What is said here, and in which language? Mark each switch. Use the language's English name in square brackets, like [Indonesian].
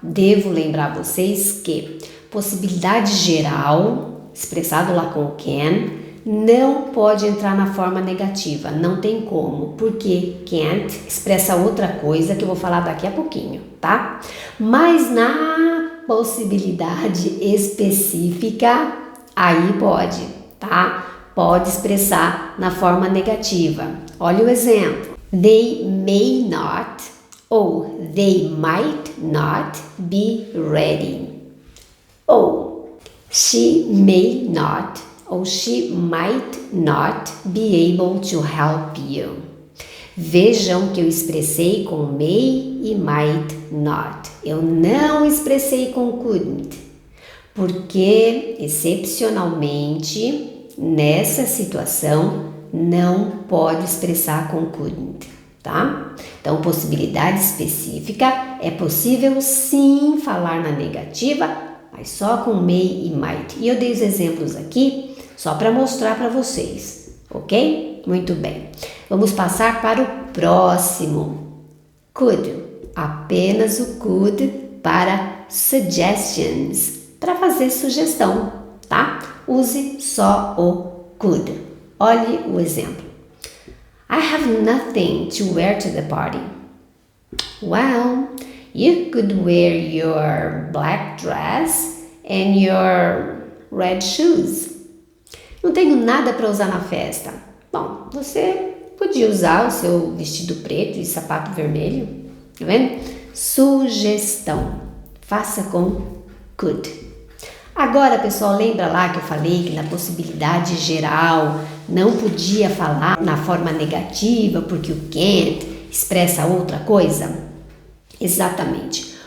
[Portuguese] Devo lembrar vocês que possibilidade geral, expressado lá com can, não pode entrar na forma negativa, não tem como, porque can't expressa outra coisa que eu vou falar daqui a pouquinho, tá? Mas na possibilidade específica, aí pode, tá? Pode expressar na forma negativa. Olha o exemplo. [English] They may not ou they might not be ready. Ou she may not ou she might not be able to help you. [Portuguese] Vejam que eu expressei com may e might not. Eu não expressei com couldn't, porque excepcionalmente nessa situação não pode expressar com couldn't, tá? Então, possibilidade específica é possível sim falar na negativa, mas só com may e might. E eu dei os exemplos aqui só para mostrar para vocês, ok? Muito bem. Vamos passar para o próximo. Could. Apenas o could para suggestions, para fazer sugestão, tá? Use só o could. Olhe o exemplo. [English] I have nothing to wear to the party. Well, you could wear your black dress and your red shoes. [Portuguese] Não tenho nada para usar na festa. Bom, você podia usar o seu vestido preto e sapato vermelho. Tá vendo? Sugestão. Faça com could. Agora, pessoal, lembra lá que eu falei que na possibilidade geral não podia falar na forma negativa porque o can't expressa outra coisa? Exatamente.